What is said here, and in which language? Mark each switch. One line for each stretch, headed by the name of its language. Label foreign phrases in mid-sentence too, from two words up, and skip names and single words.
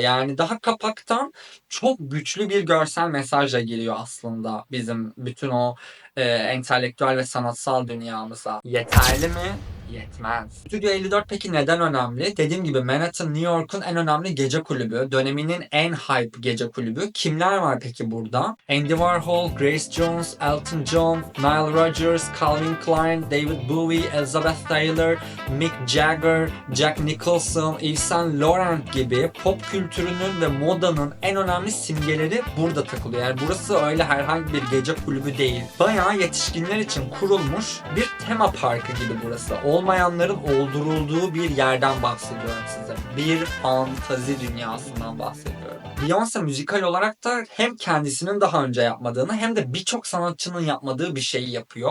Turkish: Yani daha kapaktan çok güçlü bir görsel mesajla giriyor aslında bizim bütün o entelektüel ve sanatsal dünyamıza. Yeterli mi? Yetmez. Stüdyo 54 peki neden önemli? Dediğim gibi Manhattan, New York'un en önemli gece kulübü. Döneminin en hype gece kulübü. Kimler var peki burada? Andy Warhol, Grace Jones, Elton John, Nile Rodgers, Calvin Klein, David Bowie, Elizabeth Taylor, Mick Jagger, Jack Nicholson, Yves Saint Laurent gibi pop kültürünün ve modanın en önemli simgeleri burada takılıyor. Yani burası öyle herhangi bir gece kulübü değil. Bayağı yetişkinler için kurulmuş bir tema parkı gibi burası. Olmayanların oldurulduğu bir yerden bahsediyorum size. Bir fantazi dünyasından bahsediyorum. Beyoncé müzikal olarak da hem kendisinin daha önce yapmadığını hem de birçok sanatçının yapmadığı bir şeyi yapıyor.